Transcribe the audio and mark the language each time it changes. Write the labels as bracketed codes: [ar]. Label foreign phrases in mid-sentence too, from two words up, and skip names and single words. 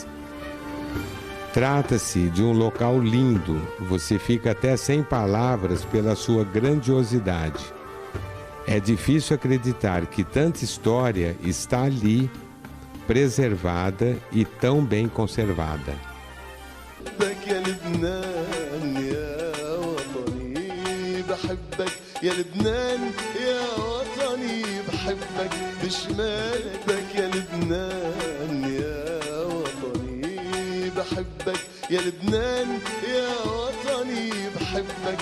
[pt] Trata-se de um local lindo, você fica até sem palavras pela sua grandiosidade. É difícil acreditar que tanta história está ali, preservada e tão bem conservada. [ar] يا لبنان يا وطني بحبك يا لبنان يا وطني بحبك بشمالك يا لبنان يا وطني بحبك يا لبنان يا وطني بحبك